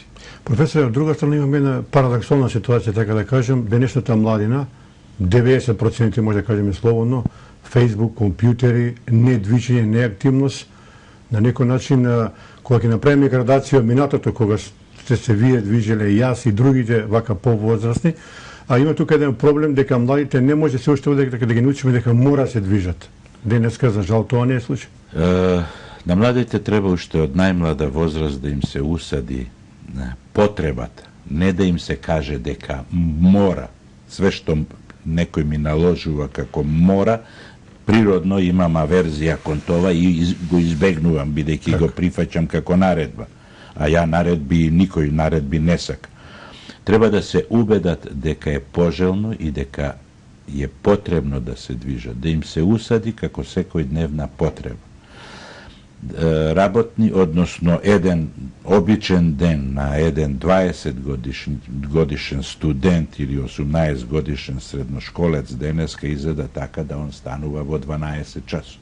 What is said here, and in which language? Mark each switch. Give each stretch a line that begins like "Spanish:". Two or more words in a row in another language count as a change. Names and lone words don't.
Macedonian: Професор, од друга страна имаме една парадоксална ситуација, така да кажем, денешната младина, 90% може да кажеме слободно, Facebook, компјутери, недвижење, неактивност, на некој начин, кога ќе направиме градација од минатото, кога сте се вие движеле, јас и другите вака повозрастни, а има тука еден проблем дека младите не може се уште дека да ги научиме дека мора се движат. Денеска, за жал, тоа не е случај. На младите треба уште од најмлада возраст да им се усади потребата, не да им се каже дека мора, све што некој ми наложува како мора, природно имам аверзија кон това и го избегнувам, бидејќи го прифаќам како наредба. А ја наредби, никој наредби не сака. Треба да се убедат дека е пожелно и дека е потребно да се движат, да им се усади како секојдневна потреба. Работни, односно еден обичен ден на еден 20 годишен студент или 18 годишен средношколец денеска изгледа така да он станува во 12 часот.